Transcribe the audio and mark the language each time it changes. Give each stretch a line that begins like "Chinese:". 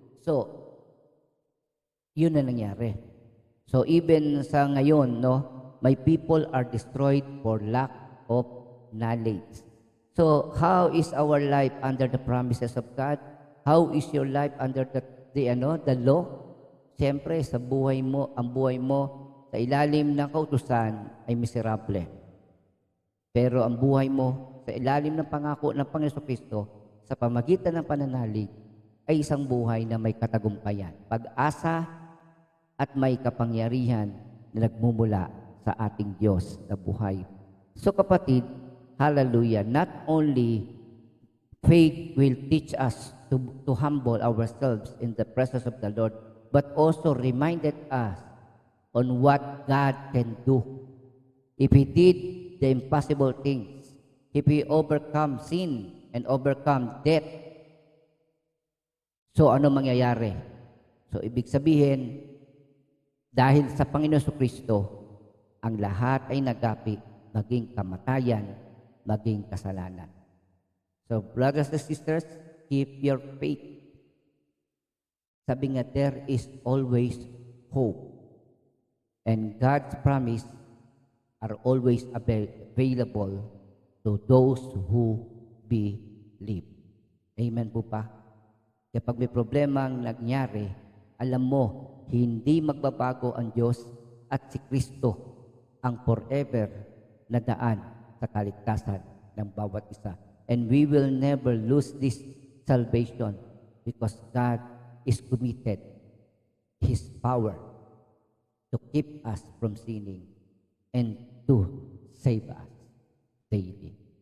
English: So,
Filipino: yun na nangyari.
English: So, even
Filipino: sa ngayon,
English: my people are destroyed for lack of knowledge. So, how is our life under the promises of God? How is your life under the law?
Filipino: Siyempre, ang buhay mo sa ilalim ng kautusan ay miserable. Pero ang buhay mo sa ilalim ng pangako ng Panginoon Kristo sa pamagitan ng pananalig ay isang buhay na may katagumpayan, pag-asa at may kapangyarihan na nagmumula sa ating Diyos na buhay.
English: So kapatid, hallelujah, not only faith will teach us to humble ourselves in the presence of the Lord, but also reminded us on what God can do. If He did the impossible things, if He overcome sin and overcome death,
Filipino: so ano mangyayari? So ibig sabihin, dahil sa Panginoon Kristo, ang lahat ay nagapi, maging kamatayan, maging kasalanan.
English: So brothers and sisters, keep your faith.
Filipino: Sabi nga,
English: there is always hope. And God's promise are always available to those who believe.
Filipino: Amen po pa? Kapag may problema ang nangyari, alam mo, hindi magbabago ang Diyos at si Kristo ang forever na daan sa kaligtasan ng bawat isa.
English: And we will never lose this salvation because God is committed His power to keep us from sinning and to save us daily.